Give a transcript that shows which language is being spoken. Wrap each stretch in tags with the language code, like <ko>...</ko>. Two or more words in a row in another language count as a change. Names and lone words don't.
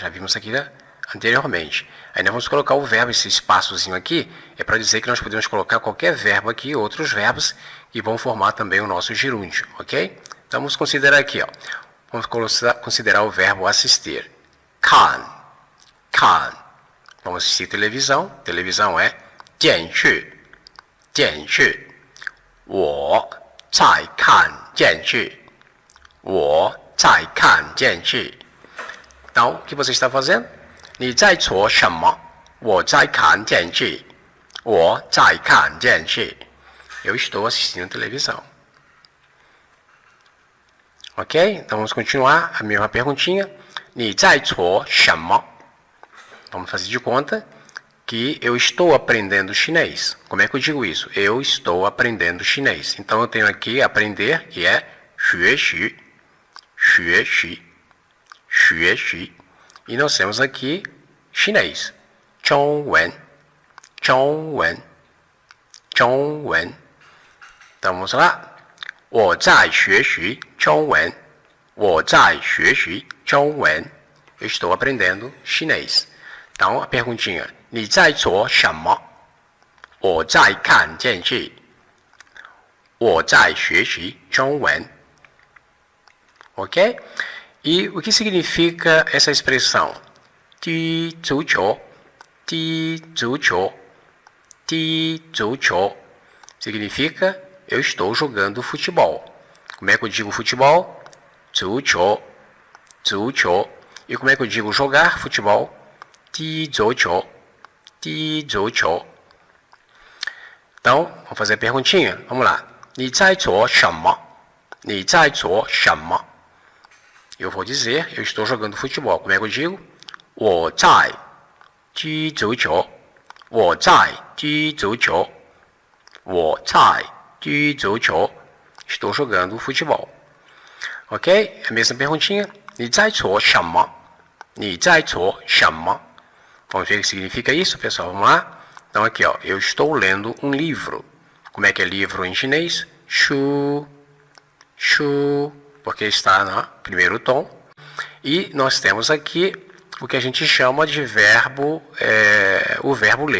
<pt>Já vimos aqui anteriormente. Aí nós vamos colocar o verbo, esse espaçozinho aqui, é para dizer que nós podemos colocar qualquer verbo aqui, outros verbos, que vão formar também o nosso gerúndio, ok? Então vamos considerar aqui, ó. Vamos considerar o verbo assistir. 看 Vamos assistir televisão. Televisão é 电视</pt> <zh>我在看电视我在看电视</zh> <pt>Então, o que você está fazendo?</pt> <zh>你在做什么? 我在看电视我在看电视</zh> <pt>Eu estou assistindo televisão. Ok? Então vamos continuar a mesma perguntinha.</pt> <zh>你在做什么?</zh> <pt>Vamos fazer de conta que eu estou aprendendo chinês. Como é que eu digo isso? Eu estou aprendendo chinês. Então eu tenho aqui aprender, que é 学习 E nós temos aqui chinês. 中文 Então vamos lá.</pt> <zh>我在学习中文我在学习中文</zh> <pt>Eu estou aprendendo chinês. Então a perguntinha.</pt> <zh>你在做什么? 我在看电视我在学习中文 Ok?</zh> <pt>E o que significa essa expressão? 踢足球 significa eu estou jogando futebol. Como é que eu digo futebol? 足球 E como é que eu digo jogar futebol? 踢足球 Então, vamos fazer a perguntinha? Vamos lá.</pt> <zh>你在做什么? 你在做什么?</zh> <pt>Eu vou dizer, eu estou jogando futebol. Como é que eu digo?</pt> <zh>我在踢足球我在踢足球我在踢足球</zh> <pt>Estou jogando futebol. Ok? A mesma perguntinha.</pt> <zh>你在做什么? 你在做什么?</zh> <pt>Vamos ver o que significa isso, pessoal? Vamos lá? Então aqui, ó, eu estou lendo um livro. Como é que é livro em chinês? 书 porque está no primeiro tom. E nós temos aqui o que a gente chama de verbo, o verbo ler.</pt>